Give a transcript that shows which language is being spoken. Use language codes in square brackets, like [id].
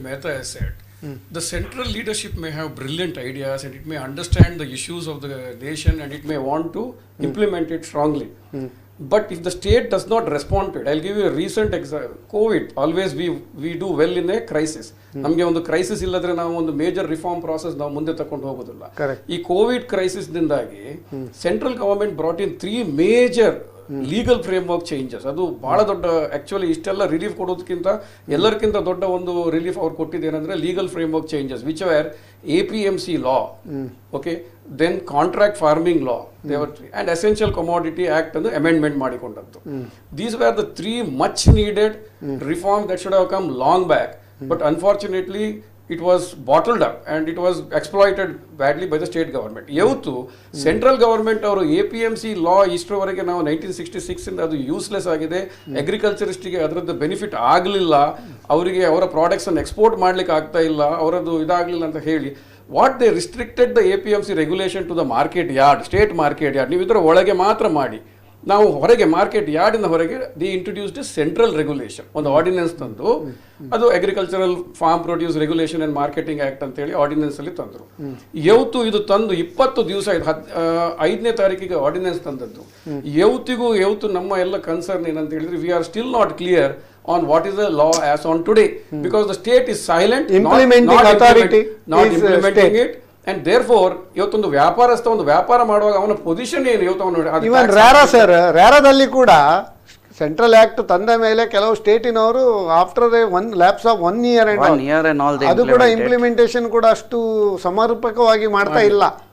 [en] Mehta has said, the central leadership may have brilliant ideas and it may understand the issues of the nation and it may want to implement it strongly. But if the state does not respond to it, I'll give you a recent example. COVID, always we do well in a crisis. [kn] ನಮಗೆ ಒಂದು crisis ಇಲ್ಲದ್ರೆ ನಾವು ಒಂದು major reform process ನಾವು ಮುಂದೆ ತಕೊಂಡು ಹೋಗೋದಿಲ್ಲ. ಈ ಕೋವಿಡ್ ಕ್ರೈಸಿಸ್ ನಿಂದಾಗಿ [en] Central government brought in 3 major legal framework changes. [kn] ಅದು ಬಹಳ ದೊಡ್ಡ, ಆಕ್ಚುಲಿ ಇಷ್ಟೆಲ್ಲ ರಿಲೀಫ್ ಕೊಡೋದಕ್ಕಿಂತ ಎಲ್ಲರಿಗಿಂತ ದೊಡ್ಡ ಒಂದು ರಿಲೀಫ್ ಅವ್ರು ಕೊಟ್ಟಿದ್ದೇನೆಂದ್ರೆ [en] legal framework changes which were APMC law, okay, then contract farming law, they were, and essential commodity act and amendment [kn] ಮಾಡಿಕೊಂಡದ್ದು. [en] These were the 3 much needed reforms that should have come long back, but unfortunately it was bottled up and it was exploited badly by the state government. [kn] ಇವತ್ತು central government ಅವರು APMC ಲಾ ಇಷ್ಟರವರೆಗೆ ನಾವು 1966 ಇಂದ ಅದು useless ಆಗಿದೆ. ಅಗ್ರಿಕಲ್ಚರಿಸ್ಟಿಗೆ ಅದರದ್ದು benefit ಆಗಲಿಲ್ಲ, ಅವರಿಗೆ ಅವರ ಪ್ರಾಡಕ್ಟ್ಸ್ ಅನ್ನು ಎಕ್ಸ್ಪೋರ್ಟ್ ಮಾಡ್ಲಿಕ್ಕೆ ಆಗ್ತಾ ಇಲ್ಲ, ಅವರದ್ದು ಇದಾಗಲಿಲ್ಲ ಅಂತ ಹೇಳಿ [en] what they restricted the APMC regulation to the market yard, [kn] state market yard. ನೀವು ಇದರ ಒಳಗೆ ಮಾತ್ರ ಮಾಡಿ, ನಾವು ಹೊರಗೆ ಮಾರ್ಕೆಟ್ ಯಾರ್ಡಿನ ಹೊರಗೆ [en] the introduced district regulation, [kn] ಒಂದು ಆರ್ಡಿನೆನ್ಸ್ ತಂದು, ಅದು agricultural form produce regulation and marketing act ಅಂತೇಳಿ ಆರ್ಡಿನೆನ್ಸ್ ಅಲ್ಲಿ ತಂದರು. ಇವತ್ತು ಇದು ತಂದು 20 ದಿವಸ ಆಯ್ತು, 5ನೇ ತಾರೀಕಿಗೆ ಆರ್ಡಿನೆನ್ಸ್ ತಂದದ್ದು. ಇವತ್ತು ನಮ್ಮ ಎಲ್ಲ ಕನ್ಸರ್ನ್ ಏನಂತ ಹೇಳಿದ್ರೆ, [en] we are still not clear on what is the law as on today, because the state is silent, implementing authority not implementing it, and therefore [kn] ಇವತ್ತೊಂದು ವ್ಯಾಪಾರಸ್ಥ ಒಂದು ವ್ಯಾಪಾರ ಮಾಡುವಾಗ ಅವನ ಪೊಸಿಷನ್ ಏನು ಇವತ್ತು ಅವನು ಇವನ್ ರ್ಯಾರಾ ಸರ್, ರ್ಯಾರಾದಲ್ಲಿ ಕೂಡ ಸೆಂಟ್ರಲ್ ಆಕ್ಟ್ ತಂದ ಮೇಲೆ ಕೆಲವು ಸ್ಟೇಟಿನವರು [en] after one lapse of 1 year and all they [kn] ಅದು ಕೂಡ [en] implemented. [kn] ಇಂಪ್ಲಿಮೆಂಟೇಷನ್ ಕೂಡ ಅಷ್ಟು ಸಮರ್ಪಕವಾಗಿ ಮಾಡ್ತಾ ಇಲ್ಲ.